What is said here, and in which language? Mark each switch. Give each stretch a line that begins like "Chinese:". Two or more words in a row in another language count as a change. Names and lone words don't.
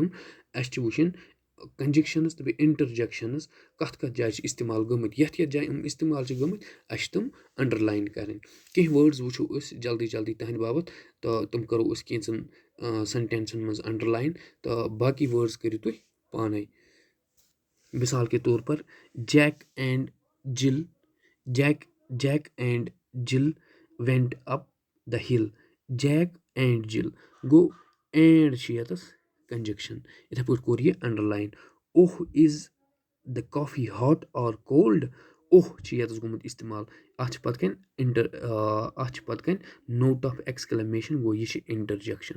Kashmiri: اَسہِ چھِ وٕچھِنۍ کنجَکشَنٕز تہٕ بیٚیہِ اِنٹَرجَکشَنٕز کَتھ جایہِ چھِ اِستعمال گٔمٕتۍ. یَتھ جایہِ یِم اِستعمال چھِ گٔمٕتۍ اَسہِ چھِ تِم اَنڈَرلاین کَرٕنۍ. کینٛہہ وٲڈٕز وٕچھو أسۍ جلدی جلدی تٕہٕنٛدِ باپَتھ تہٕ تِم کَرو أسۍ کینٛژَن سٮ۪نٹٮ۪نسَن منٛز اَنڈَرلاین تہٕ باقٕے وٲڈٕز کٔرِو تُہۍ پانَے.
Urdu: مِثال کے طور پر
English: Jack and Jill went up the hill.
Kashmiri: جیک اینڈ جِل گوٚو اینڈ چھِ ییٚتَس کنجَکشَن. یِتھَے پٲٹھۍ کوٚر یہِ اَنڈَرلاین.
English: Is the coffee hot or cold.
Kashmiri: چھِ ییٚتَس گوٚمُت اِستعمال. اَتھ چھِ پَتہٕ کَنۍ
English: note of exclamation
Kashmiri: گوٚو یہِ چھِ اِنٹَرجَکشَن.